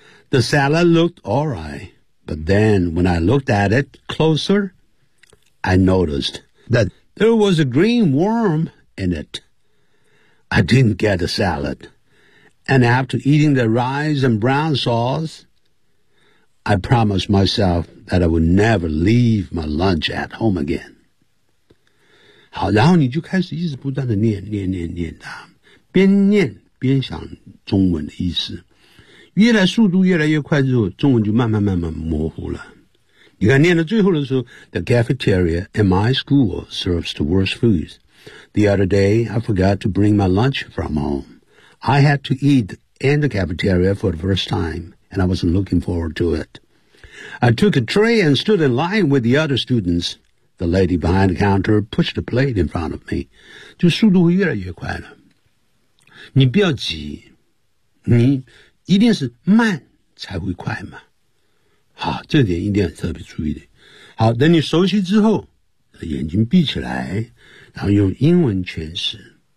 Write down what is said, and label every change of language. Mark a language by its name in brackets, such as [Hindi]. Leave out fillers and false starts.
[English] The salad looked all right, but then when I looked at it closer, I noticed that there was a green worm in it. I didn't get a salad. And after eating the rice and brown sauce, I promised myself that I would never leave my lunch at home again. [Chinese] 好，然后你就开始一直不断的念念念念它，边念边想中文的意思，越来速度越来越快之后，中文就慢慢慢慢模糊了。你看念到最后的时候， [English] The cafeteria in my school serves the worst foods. The other day, I forgot to bring my lunch from homeI had to eat in the cafeteria for the first time, and I wasn't looking forward to it. I took a tray and stood in line with the other students. The lady behind the counter pushed the plate in front of me. [Chinese] 就速度会越来越快了。你不要急，你一定是慢才会快嘛。好，这点一定要特别注意的。好，等你熟悉之后，眼睛闭起来，然后用英文诠释。